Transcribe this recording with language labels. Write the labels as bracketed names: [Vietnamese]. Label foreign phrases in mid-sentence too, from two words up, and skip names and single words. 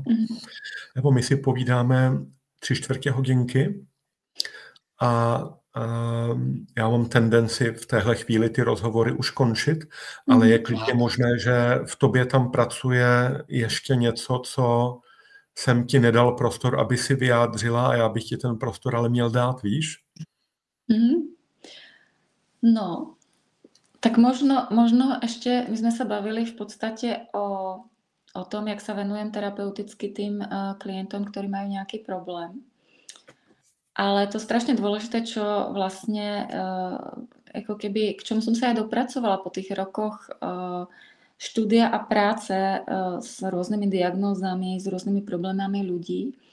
[Czech] Nebo my si povídáme 3/4 hodinky a já mám tendenci v téhle chvíli ty rozhovory už končit, ale je klidně možné, že v tobě tam pracuje ještě něco, co jsem ti nedal prostor, aby si vyjádřila a já bych ti ten prostor ale měl dát, víš? [Slovak] No, tak možno ešte, my sme sa bavili v podstate o tom, jak sa venujem terapeuticky tým klientom, ktorí majú nejaký problém. Ale to strašne dôležité, čo vlastne ako keby, k čomu som sa aj dopracovala po tých rokoch štúdia a práce s rôznymi diagnózami, s rôznymi problémami ľudí